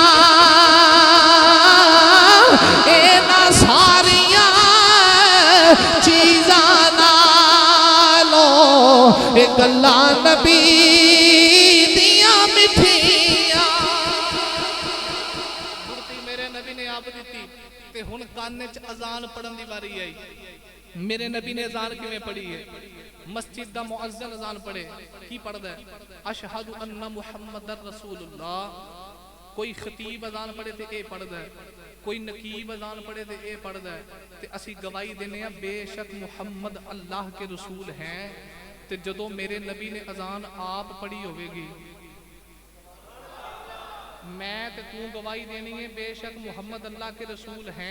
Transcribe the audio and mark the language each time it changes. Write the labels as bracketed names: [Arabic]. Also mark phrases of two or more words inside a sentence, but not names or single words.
[Punjabi] گلاں نبی دیاں مٹھیاں میرے نبی نے آپ دی تے ہن کنّاں چ اذان پڑھن دی واری آئی. میرے نبی نے اذان کیویں پڑھی ہے. مسجد دا مؤذن اذان پڑھے کی پڑھدا ہے [Arabic] أشهد أن محمدا رسول الله. [Punjabi] کوئی خطیب اذان پڑھے تے اے پڑھدا ہے، کوئی نقیب اذان پڑھے تے اے پڑھدا ہے تے اسیں گواہی دینے آں بے شک [Urdu] محمد اللہ کے رسول ہیں. [Punjabi] تے جدوں میرے نبی نے اذان آپ پڑھی ہوگی میں تے تو گواہی دینی ہے بے شک [Urdu] محمد اللہ کے رسول ہیں.